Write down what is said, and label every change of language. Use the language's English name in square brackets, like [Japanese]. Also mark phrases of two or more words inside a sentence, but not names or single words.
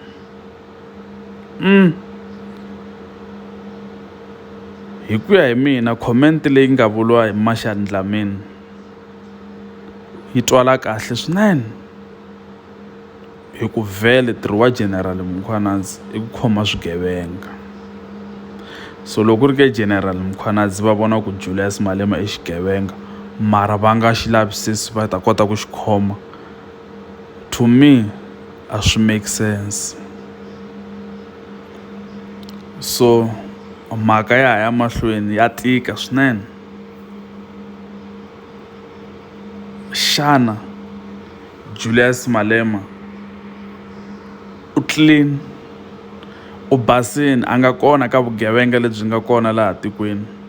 [Tsonga] Hi ku ya hi mina comment leyi nga vuliwa hi Marshall Dlamini yi twala kahle swinene, hi ku vhele ntirho wa General Mkhwanazi i ku khoma swigevenga. So loko ku ri ke General Mkhwanazi va vona ku Julius Malema i xigevenga mara va nga xi lavisisi va ta kota ku xi khoma, [English] to me [Tsonga] a swi [English] make sense. [Tsonga] So mhaka ya mahlweni ya tika swinene. Xana Julius Malema u clean, u basini, a nga kona ka vugevenga lebyi nga kona laha tikweni?